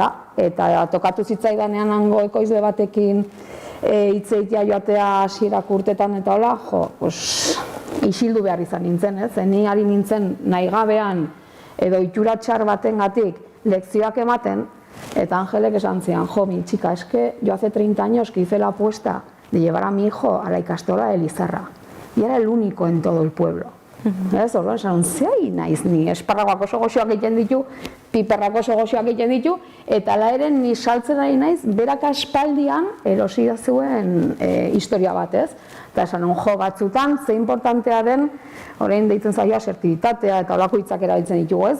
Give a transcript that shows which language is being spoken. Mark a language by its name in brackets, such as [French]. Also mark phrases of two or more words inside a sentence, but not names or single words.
[Basque] Eta tokatu zitzaidanean hango ekoizle batekin hitzeitea joatea hasierak urtetan eta hola, isildu behar izan nintzen, ez? Ni ari nintzen nahi gabean edo itxura txar batengatik lekzioak ematen, eta Angelek esan zian, [Spanish] mi chica, es que yo hace 30 años que hice la apuesta de llevar a mi hijo a la ikastola de Lizarra, y era el único en todo el pueblo. [Basque] Ez, orduan, esan, zei naiz ni, esparragoak oso goxoak egiten ditu, piperrak oso goxoak egiten ditu, eta ala ere ni saltzen ari naiz, berak aspaldian erosi zuen historia bat, ez? Eta esan, batzutan, ze importantea den, orain deitzen zaio asertibitatea eta olako hitzak erabiltzen ditugu, ez?